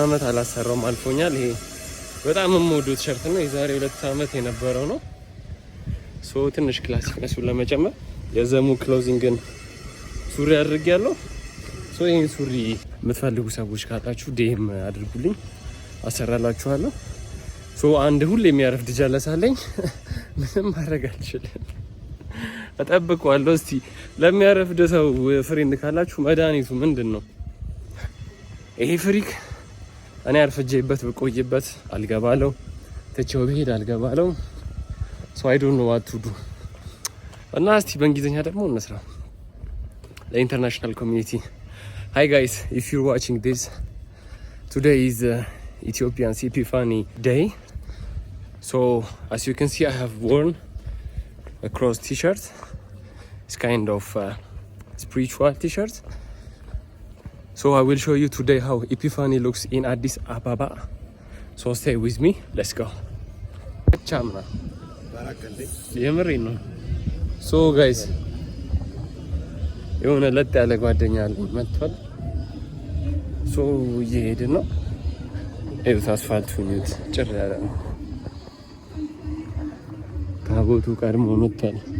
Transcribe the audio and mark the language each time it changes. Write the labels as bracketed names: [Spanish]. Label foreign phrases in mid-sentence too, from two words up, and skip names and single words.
[Amharic] አመት አላሰራውም አልፎኛል። ይሄ በጣም የምወደው ቲሸርት ነው። የዛሬ 2 አመት የነበረው ነው። ትንሽ ክላሲክነሱን ለመጨመር የዘሙ ክሎዚንግን ሱሪ አድርጌያለሁ። ይህን ሱሪ የምትፈልጉ ሰዎች ካላችሁ ዴም አድርጉልኝ፣ አሰራላችኋለሁ። አንድ ሁሌ የሚያረፍድ ጀለስ አለኝ። ምንም ማድረግ አልችልም፣ እጠብቀዋለሁ። እስቲ ለሚያረፍድ ሰው ፍሬንድ ካላችሁ መድኃኒቱ ምንድን ነው? ይሄ ፍሪክ እኔ አርፍጄበት ብቆይበት አልገባለው፣ ትቼው ብሄድ አልገባለው። [English] I don't know what to do። [Amharic] እና እስቲ በእንግሊዝኛ ደግሞ እንስራ ለኢንተርናሽናል ኮሚኒቲ። [English] Hi guys, if you're watching this, today is Ethiopian Epiphany Day. As you can see, I have worn a cross t-shirt. It's kind of spiritual t-shirt. I will show you today how Epiphany looks in Addis Ababa. Stay with me. Let's go. Chamna. [Amharic] የምሬ ነው። ጋይስ የሆነ ለጥ ያለ ጓደኛ አለኝ መጥቷል። እየሄድን ነው። እዩት፣ አስፋልቱን እዩት፣ ጭር ያለ ነው። ታቦቱ ቀድሞ መጥቷል።